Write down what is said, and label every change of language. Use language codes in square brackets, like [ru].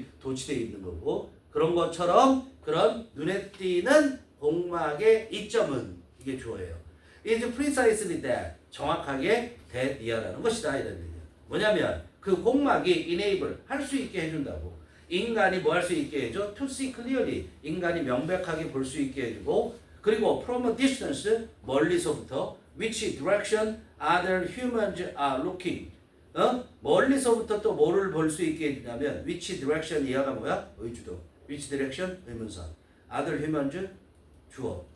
[ko] 도치되어 있는 거고 그런 것처럼 그런 눈에 띄는 공막의 이점은 이게 주어예요. [en] is precisely that [ko] 정확하게 that이라는 것이다 이런 얘기야. 뭐냐면 그 공막이 enable 할 수 있게 해준다고. 인간이 뭐 할 수 있게 해줘? [en] to see clearly [ko] 인간이 명백하게 볼 수 있게 해주고 그리고 [en] from a distance [ko] 멀리서부터 [en] which direction other humans are looking. [ko] 멀리서부터 또 뭐를 볼 수 있게 해주냐면 [en] which direction [ko] 이하가 뭐야? 의주동. which direction? 의문사. [en] other humans [ko] 주어.